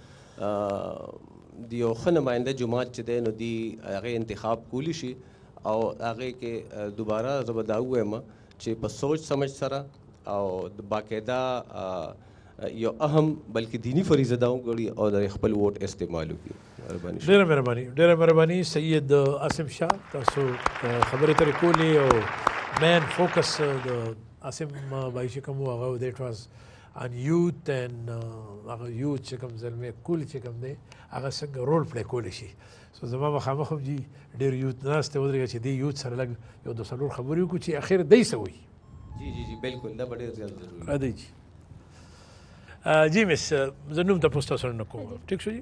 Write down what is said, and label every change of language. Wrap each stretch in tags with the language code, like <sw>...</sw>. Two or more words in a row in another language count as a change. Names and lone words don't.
<ps>د یو ښه نماینده جماعت چې دی نو دی هغې انتخاب کولی شي، او هغې کې دوباره زه به دا ووایم چې په</ps> <ur>سوچ سمجھ</ur> <ps>سره او د باقاعده یو اهم بلکې دینی فریضه دا وکړي او د خپل ووټ استعمال وکړي. ډېره مهرباني، ډېره مهرباني. سید عاصم شاه، تاسو خبرې ترې کولې او</ps> <en>main focus</en> <ps>د عاصم بھائی چې کوم و هغه</ps> <en>that was in youth and</en> <ps>هغه یوت چې کوم زلمی کول چې کوم دی هغه څنګه رول پلی کولی شي. سو زما مخامخ هم جي ډېر یوت ناست دی ودرېږه چې دې یوت سره لږ یو 2-3 خبرې وکړو چې اخر دی څه وایي. جی بالکل دا به ډېر زیات ضروري دی. جی مس زه نوم تاسو ته سره نه کوم، ټیک شو جی.</ps>